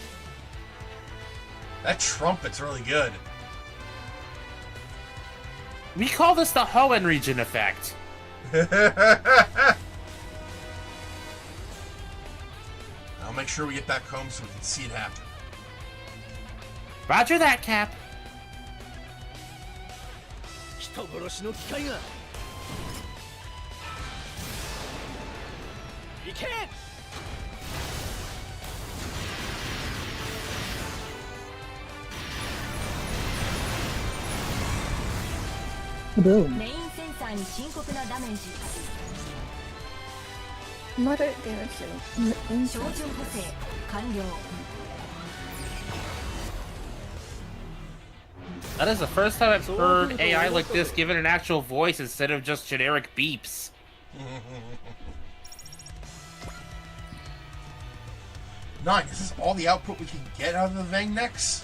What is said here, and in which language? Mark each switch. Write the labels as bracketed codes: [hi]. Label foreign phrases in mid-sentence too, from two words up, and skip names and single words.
[en] That trumpet's really good. We call this the Hoenn region effect. I'll make sure we get back home so we can see it happen. Roger that, Cap. [ja] 人殺しの機械が行け [en] Boom. [ja] メインセンサーに深刻なダメージ。 [en] Moderate damage. [ja] 照準補正完了。 [en] That is the first time I've heard AI like this given an actual voice instead of just generic beeps. Nine, is this all the output we can get out of the Vangnex?